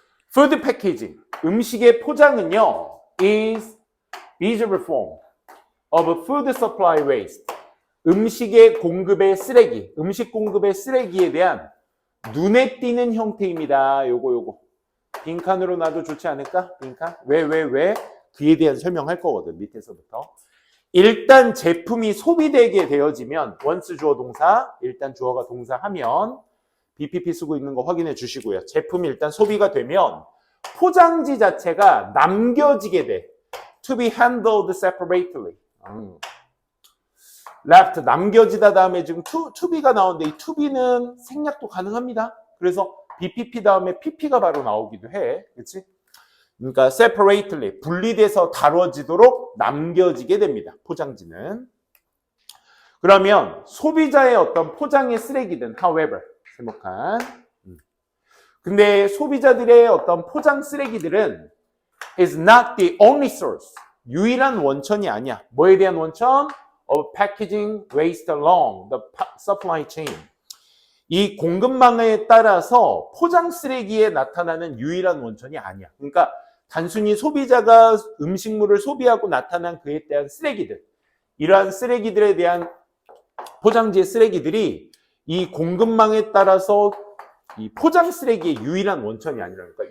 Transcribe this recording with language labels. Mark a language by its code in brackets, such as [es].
[en] Food packaging, [ko] 음식의 포장은요, [en] is visual form of food supply waste. [ko] 음식의 공급의 쓰레기, 음식 공급의 쓰레기에 대한 눈에 띄는 형태입니다. 요거. 빈칸으로 놔도 좋지 않을까? 빈칸? 왜? 그에 대한 설명할 거거든, 밑에서부터. 일단 제품이 소비되게 되어지면 once 주어 동사, 일단 주어가 동사하면 BPP 쓰고 있는 거 확인해 주시고요. 제품이 일단 소비가 되면 포장지 자체가 남겨지게 돼. [en] To be handled separately. [ko] left 남겨지다 다음에 지금 to be가 나오는데 이 to be는 생략도 가능합니다. 그래서 BPP 다음에 PP가 바로 나오기도 해. 그렇지? 그러니까 separately 분리돼서 다뤄지도록 남겨지게 됩니다. 포장지는. 그러면 소비자의 어떤 포장의 쓰레기든 however 세목한. 근데 소비자들의 어떤 포장 쓰레기들은 [en] is not the only source. [ko] 유일한 원천이 아니야. 뭐에 대한 원천? [en] Of packaging waste along the supply chain. [ko] 이 공급망에 따라서 포장 쓰레기에 나타나는 유일한 원천이 아니야. 그러니까 단순히 소비자가 음식물을 소비하고 나타난 그에 대한 쓰레기들, 이러한 쓰레기들에 대한 포장지의 쓰레기들이 이 공급망에 따라서 이 포장 쓰레기의 유일한 원천이 아니라니까.